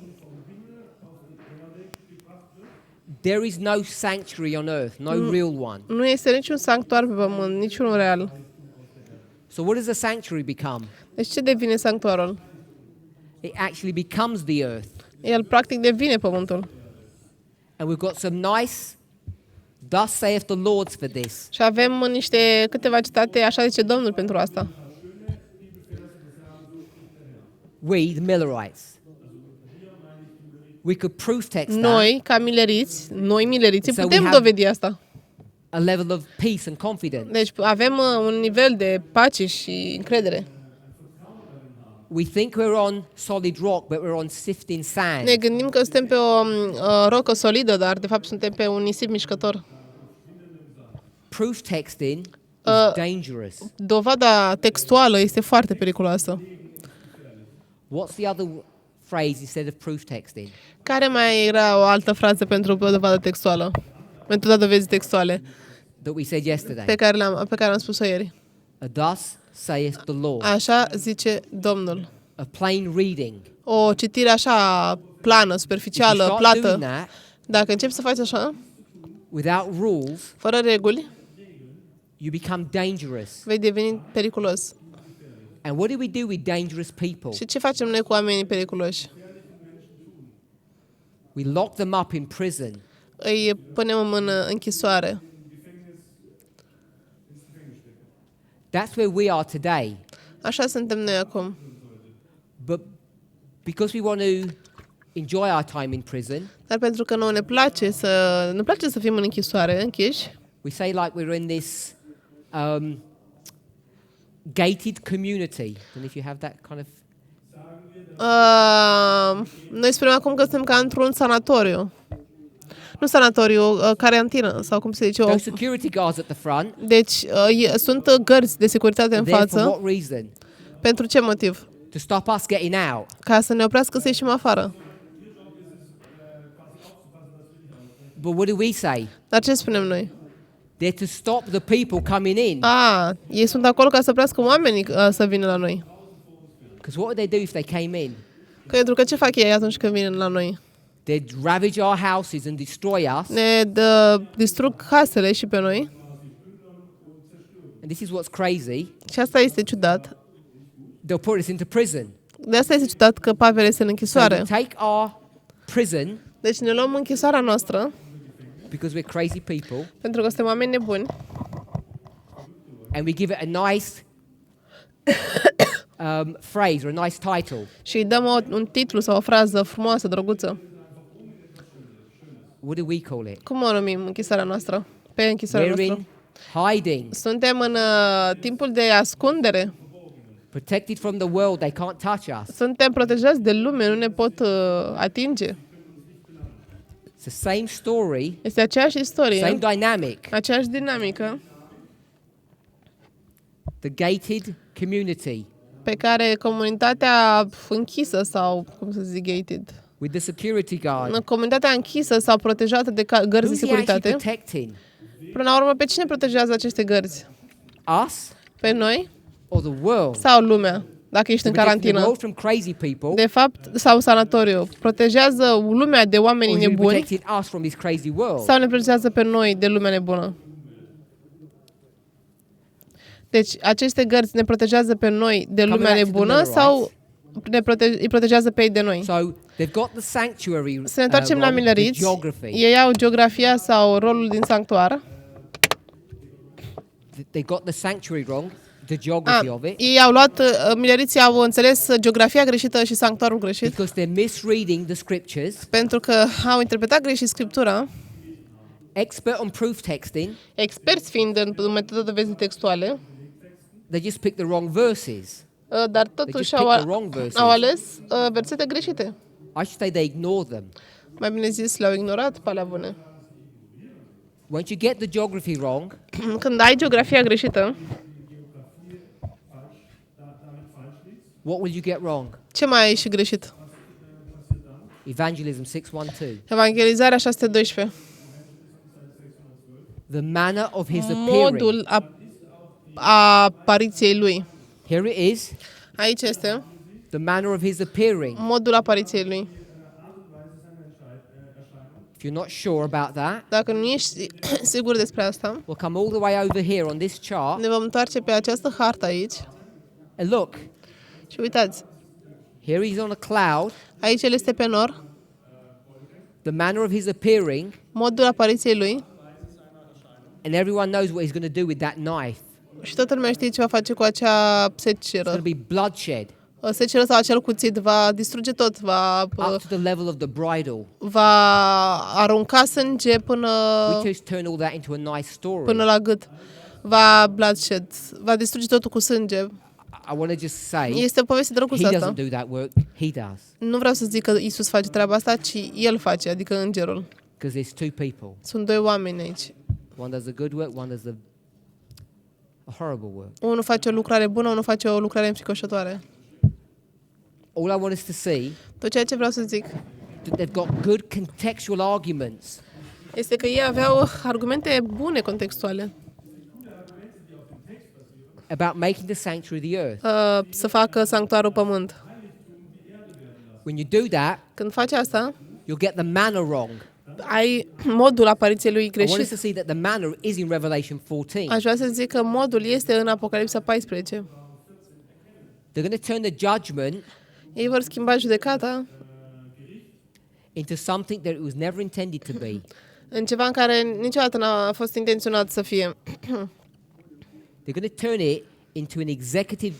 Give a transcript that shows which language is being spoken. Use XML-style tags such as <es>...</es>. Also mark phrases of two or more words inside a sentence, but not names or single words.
<en>There is no sanctuary on earth, no real one.</en> <ro>Nu este niciun sanctuar pe pământ, niciunul real.</ro> <en>So what does the sanctuary become?</en> <ro>Deci ce devine sanctuarul?</ro> <en>It actually becomes the earth.</en> <ro>El practic devine pământul.</ro> <en>And we've got some nice, thus saith the Lord for this.</en> <ro>Și avem câteva citate, așa zice Domnul pentru asta.</ro> <en>We, the Millerites. We could proof text that</en> <ro>Noi, ca noi mileriți,</ro> <en>So we</en> <ro>putem</ro> <en>have-</en> <ro>dovedi asta.</ro> <en>a level of peace and confidence.</en> <ro>Deci avem un nivel de pace și încredere.</ro> <en>We think we're on solid rock, but we're on sifting sand.</en> <ro>Ne gândim că suntem pe o rocă solidă, dar de fapt suntem pe un nisip mișcător.</ro> <en>Proof texting is dangerous.</en> <ro>Dovada textuală este foarte periculoasă.</ro> <en>What's the other phrase instead of proof texting?</en> <ro>Care mai era o altă frază pentru o dovadă textuală? Pentru dovezi textuale</ro> <en>That we said yesterday.</en> <ro>pe care am spus-o ieri.</ro> <en>Thus saith the Lord.</en> <ro>Așa zice Domnul.</ro> <en>A plain reading.</en> <ro>O citire așa plană,</ro> <en>If</en> <ro>superficială,</ro> <en>you start doing</en> <ro>plată,</ro> <en>that</en> <ro>dacă începi să faci așa,</ro> <en>without rules,</en> <ro>fără reguli,</ro> <en>you become dangerous.</en> <ro>vei deveni periculos.</ro> <en>And what do we do with dangerous people?</en> <ro>Și ce facem noi cu oamenii periculoși?</ro> <en>We lock them up in prison.</en> <ro>Îi punem în închisoare.</ro> <en>That's where we are today.</en> <ro>Așa suntem noi acum.</ro> <en>But because we want to enjoy our time in prison,</en> <ro>Dar pentru că ne place să fim în închisoare, închiși,</ro> <en>we say like we're in this gated community. And if you have that kind of</en> <ro>noi spunem acum că suntem ca într-un sanatoriu. Nu sanatoriu, carantină, sau cum se zice.</ro> <en>those security guards at the front,</en> <ro>Deci sunt gărzi de securitate în</ro> <en>there for</en> <ro>față.</ro> <en>what reason?</en> <ro>Pentru ce motiv?</ro> <en>To stop us getting out.</en> <ro>Ca să ne oprească să ieșim afară.</ro> <en>But what do we say?</en> <ro>Dar ce spunem noi?</ro> <en>They're to stop the people coming in.</en> <ro>Ei sunt acolo ca să oprească oamenii să vină la noi.</ro> <en>Because what would they do if they came in?</en> <ro>Pentru că ce fac ei atunci când vin la noi?</ro> <en>They'd ravage our houses and destroy us.</en> <ro>Ne distrug casele și pe noi.</ro> <en>And this is what's crazy.</en> <ro>Și asta este ciudat.</ro> <en>They'll put us into prison.</en> <ro>De asta este ciudat că Pavel este în</ro> <en>So</en> <ro>închisoare.</ro> <en>we take our prison,</en> <ro>Deci ne luăm închisoarea noastră,</ro> <en>because we're crazy people,</en> <ro>pentru că suntem oameni nebuni,</ro> <en>and we give it a nice phrase or a nice title.</en> <ro>și îi dăm un titlu sau o frază frumoasă, drăguță.</ro> <en>What do we call it?</en> <ro>Cum o numim închisoarea noastră? Pe închisoarea</ro> <en>We're</en> <ro>noastră.</ro> <en>in hiding,</en> <ro>Suntem în timpul de ascundere.</ro> <en>protected from the world. They can't touch us.</en> <ro>Suntem protejați de lume, nu ne pot atinge.</ro> <en>It's the same story,</en> <ro>Este aceeași istorie,</ro> <en>same dynamic.</en> <ro>aceeași dinamică</ro> <en>The gated community</en> <ro>pe care comunitatea închisă sau, cum să zic,</ro> <en>gated, with the security guard.</en> <ro>comunitatea închisă sau protejată de gărzi de</ro> <en>Who's he actually</en> <ro>securitate.</ro> <en>protecting?</en> <ro>Până la urmă, pe cine protejează aceste gărzi?</ro> <en>Us</en> <ro>Pe noi</ro> <en>or the world?</en> <ro>sau lumea, dacă ești</ro> <en>They're</en> <ro>în</ro> <en>protecting the</en> <ro>carantină?</ro> <en>world from crazy people.</en> <ro>De fapt, sau sanatoriu. Protejează lumea de oamenii</ro> <en>Or is he</en> <ro>nebuni</ro> <en>protecting us from this crazy world?</en> <ro>sau ne protejează pe noi de lumea nebună? Deci, aceste gărzi ne protejează pe noi de</ro> <en>Coming</en> <ro>lumea</ro> <en>back to the</en> <ro>nebună</ro> <en>Millerites.</en> <ro>sau îi protejează pe ei de noi?</ro> <en>So they've got the sanctuary.</en> <ro>Să ne întoarcem la</ro> <en>wrong, the</en> <ro>mileriți.</ro> <en>geography.</en> <ro>Ei au geografia sau rolul din sanctuar.</ro> <en>They got the sanctuary wrong, the geography of it,</en> <ro>Ei au luat, mileriții au înțeles geografia greșită și sanctuarul greșit,</ro> <en>because they're misreading the scriptures.</en> <ro>pentru că au interpretat greșit Scriptura,</ro> <en>Expert on proof texting,</en> <ro>experți fiind în metoda de vezi textuale,</ro> <en>they just pick the wrong verses.</en> <ro>dar</ro> <en>They</en> <ro>totuși</ro> <en>just pick the wrong</en> <ro>au</ro> <en>verses.</en> <ro>ales versete greșite.</ro> <en>I should say they ignore them.</en> <ro>Mai bine zis, le-au ignorat pe alea bune.</ro> <en>Once you get the geography wrong,</en> <ro>Când ai geografia greșită,</ro> <en>what will you get wrong?</en> <ro>ce mai ai și greșit?</ro> <en>Evangelism 6:12.</en> <ro>Evangelizarea 612.</ro> <en>The manner of his appearing.</en> <ro>Modul apariției lui.</ro> <en>Here it is.</en> <ro>Aici este</ro> <en>The manner of his appearing.</en> <ro>modul apariției lui.</ro> <en>If you're not sure about that,</en> <ro>Dacă nu ești sigur despre asta,</ro> <en>we'll come all the way over here on this chart.</en> <ro>ne vom întoarce pe această hartă aici</ro> <en>And look,</en> <ro>și uitați,</ro> <en>here he's on a cloud.</en> <ro>aici el este pe nor,</ro> <en>The manner of his appearing,</en> <ro>modul apariției lui</ro> <en>and everyone knows what he's going to do with that knife.</en> <ro>și toată lumea știe ce va face cu acea</ro> <en>It's</en> <ro>seceră.</ro> <en>going to be bloodshed</en> <ro>Seceră sau acel cuțit va distruge tot, va</ro> <en>up to the level of the bridle.</en> <ro>arunca sânge până</ro> <en>We just turn all that into a nice story.</en> <ro>până la gât. Va bloodshed, va distruge totul cu sânge.</ro> <en>I want to just say,</en> <ro>Este o poveste</ro> <en>he</en> <ro>drăguță asta.</ro> <en>doesn't do that work. He does.</en> <ro>Nu vreau să zic că Isus face treaba asta, ci El face, adică îngerul.</ro> <en>Because there's two people.</en> <ro>Sunt doi oameni aici.</ro> <en>One does a good work, one does a horrible work.</en> <ro>Unul face o lucrare bună, unul face o lucrare înfricoșătoare.</ro> <en>All I want us to see,</en> <ro>Tot ceea ce vreau să zic</ro> <en>that they've got good contextual arguments.</en> <ro>este că ei aveau argumente bune contextuale</ro> <en>About making the sanctuary the earth.</en> <ro>să facă sanctuarul pământ.</ro> <en>When you do that,</en> <ro>Când faci asta,</ro> <en>you'll get the manner wrong.</en> <ro>ai modul apariției lui</ro> <en>I want us</en> <ro>greșit.</ro> <en>to see that the manner is in Revelation 14.</en> <ro>Aș vrea să zic că modul este în Apocalipsa 14.</ro> <en>They're going to turn the judgment</en> <ro>Ei vor schimba judecata</ro> <en>into something that it was never intended to be.</en> <ro>în ceva în care niciodată n-a fost intenționat să fie.</ro> <en>They're going to turn it into an executive</en>